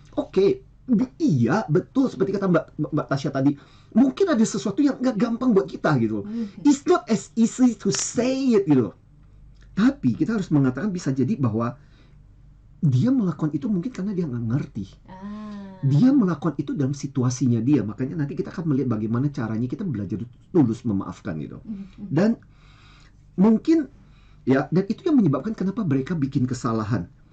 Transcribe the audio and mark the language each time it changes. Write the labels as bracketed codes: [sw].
[id] Oke, iya betul seperti kata Mbak Tasya tadi, mungkin ada sesuatu yang nggak gampang buat kita gitu. [en] It's not as easy to say it [id] gitu. Tapi kita harus mengatakan bisa jadi bahwa dia melakukan itu mungkin karena dia nggak ngerti. Dia melakukan itu dalam situasinya dia. Makanya nanti kita akan melihat bagaimana caranya kita belajar tulus memaafkan gitu. Dan mungkin ya, dan itu yang menyebabkan kenapa mereka bikin kesalahan.